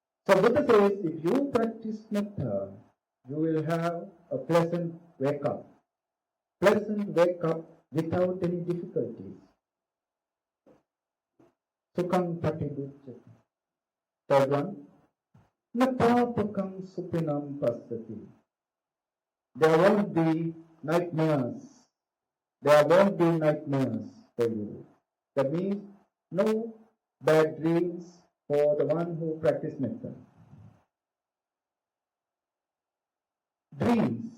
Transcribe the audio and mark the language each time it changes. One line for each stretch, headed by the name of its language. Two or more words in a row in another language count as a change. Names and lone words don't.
English: So Buddha says, if you practice metta, you will have a pleasant wake up. Pleasant wake up without any difficulties.
Pali: Sukham patiduchyate.
English: Third one,
Pali: natapakam supinam pasati.
English: There won't be nightmares. There won't be nightmares for you. That means no bad dreams for the one who practices metta. Dreams.